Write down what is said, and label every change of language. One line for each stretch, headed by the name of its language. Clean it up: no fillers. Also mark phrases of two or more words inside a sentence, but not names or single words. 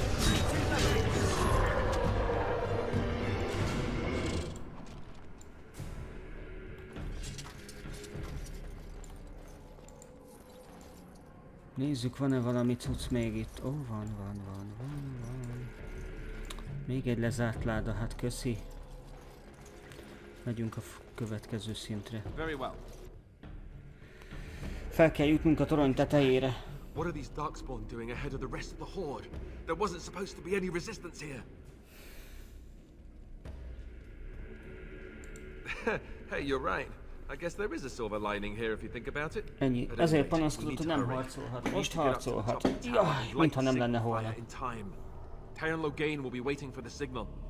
Hungarian: Nézzük, van-e valami cucc még itt? Ó, van. Még egy lezárt láda, hát köszi. Megyünk a következő szintre.
English: Very well.
Hungarian: Fel kell jutnunk a torony tetejére.
English: What are these darkspawn doing ahead of the rest of the horde? There wasn't supposed to be any resistance here. Hey, you're right. I guess there is a silver lining here if you think about it.
Hungarian: Ennyi. Ezért panaszkodott, hogy nem harcolhat. Most harcolhat. Jaj, mintha nem lenne holnap.
English: Logain will be waiting for the signal.